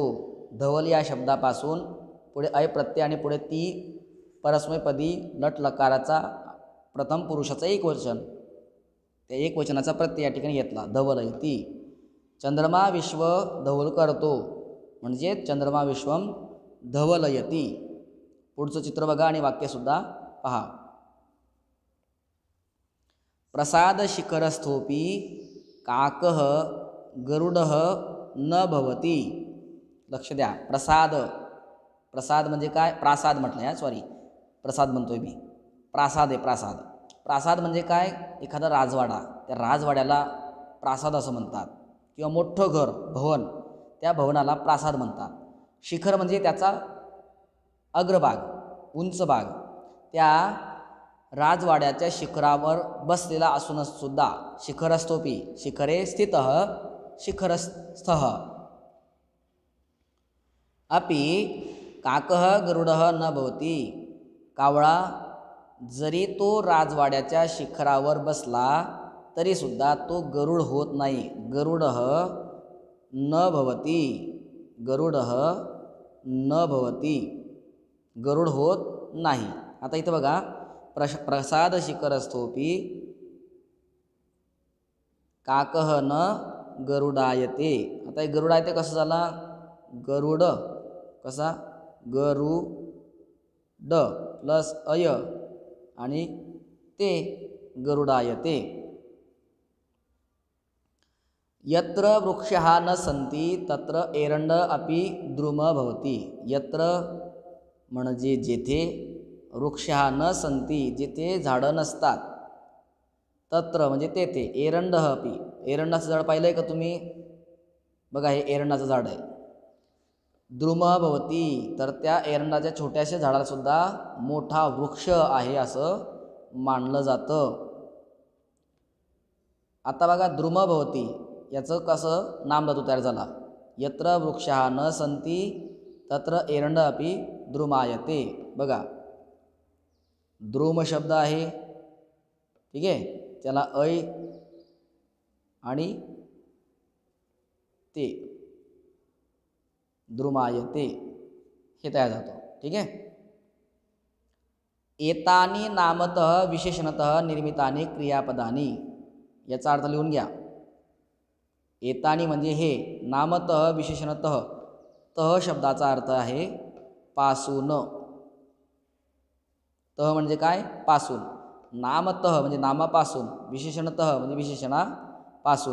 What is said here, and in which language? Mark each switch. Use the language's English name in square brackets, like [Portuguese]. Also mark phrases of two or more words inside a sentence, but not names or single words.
[Marathi] धवल या शब्दापासून पुढे अय प्रत्यय आणि पुढे ती परस्मैपदी लट लकाराचा प्रथम पुरुषाचं एकवचन, त्या एकवचनाचा प्रत्यय या ठिकाणी घेतला, धवलयति। चंद्रमा विश्व धवल करतो म्हणजे चंद्रमा [Sanskrit] विश्वम धवलयति। [Marathi] पुढचं चित्र बघा आणि वाक्यसुद्धा पहा। [Sanskrit] प्रसाद शिखरस्थोपी काकः गरुडः न भवति। [Marathi] लक्ष द्या, प्रसाद म्हणजे काय? प्रासाद म्हटलं आहे, सॉरी, प्रसाद म्हणतोय मी, प्रासाद आहे, प्रासाद म्हणजे काय? एखादा राजवाडा, त्या राजवाड्याला प्रासाद असं म्हणतात, किंवा मोठं घर, भवन, त्या भवनाला प्रासाद म्हणतात। शिखर म्हणजे त्याचा अग्रभाग, उंच भाग, त्या राजवाड्याच्या शिखरावर बसलेला असून सुद्धा शिखरस्थोपी, [Sanskrit] शिखरे स्थितः शिखरस्थः। अपि काकः गरुडः न भवति। [Marathi] कावळा जरी तो राजवाड्याच्या शिखरावर बसला तरी सुद्धा तो गरुड होत नाही. [Sanskrit] गरुडः न भवती, गरुडः न भवती, [Marathi] गरुड होत नाही. आता इथं बघा, [Sanskrit] प्रसाद शिखरस्थोपी काकः न गरुडायते. [Marathi] आता हे गरुडायते कसं झाला, गरुड कसा, गरुड प्लस अय आणि ते गरुडायते. [Sanskrit] यत्र वृक्षः न सन्ति तत्र एरंड अपि द्रुम भवति. [Marathi] यत्र म्हणजे जेथे, [Sanskrit] वृक्षः न सन्ति [Marathi] जेथे झाडं नसतात, तत्र म्हणजे तेथे, [Sanskrit] एरंड अपि, [Marathi] एरंडाचं झाड पाहिलं आहे का तुम्ही, बघा हे एरंडाचं झाड आहे. [Sanskrit] द्रुम भवती, [Marathi] तर त्या एरंडाच्या छोट्याशा झाडाला सुद्धा मोठा वृक्ष आहे असं मानलं जातं. आता बघा [Sanskrit] द्रुम भवती [Marathi] याचं कसं नामधातू तयार झाला. [Sanskrit] यत्र वृक्षः न सन्ति तत्र एरंड अपि द्रुमायते. [Marathi] बघा द्रुम शब्द आहे, ठीक आहे, त्याला ऐ आणि ते द्रुमायते हे तयार जातं. ठीक आहे. [Sanskrit] एतानी नामतः विशेषणतः निर्मितानी क्रियापदानी, [Marathi] याचा अर्थ लिहून घ्या. एतानी म्हणजे हे, [Sanskrit] नामतः विशेषणतः, [Marathi] तह शब्दाचा अर्थ आहे पासून. तह म्हणजे काय, पासून. नामतः म्हणजे नामापासून, विशेषणतः म्हणजे विशेषणापासून.